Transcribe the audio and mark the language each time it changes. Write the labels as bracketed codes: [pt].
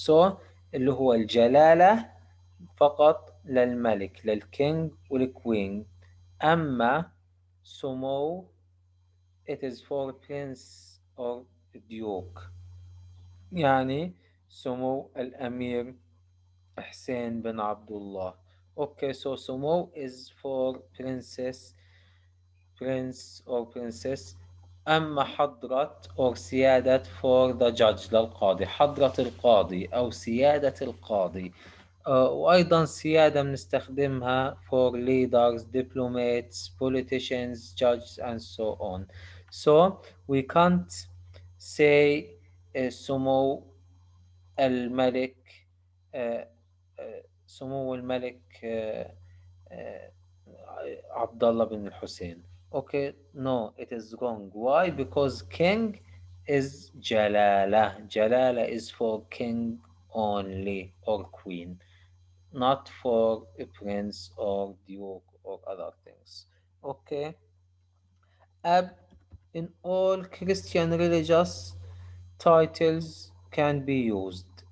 [ar] So اللي هو الجلالة فقط للملك، للكينج والكوين. أما سمو [en] it is for prince or duke، [ar] يعني سمو الأمير حسين بن عبد الله. [en] Okay, so سمو is for princess, prince or princess. [ar] أما حضرة or سيادة [en] for the judge [ar] للقاضي، حضرة القاضي أو سيادة القاضي. وأيضا سيادة بنستخدمها [en] for leaders, diplomats, politicians, judges and so on. So we can't say [ar] سمو الملك آه، سمو الملك آه، عبد الله بن الحسين. [en] Okay, no, it is wrong. Why? Because king is جلالة. جلالة is for king only or queen, not for a prince or duke or other things. Okay. Ab in all Christian religious titles can be used.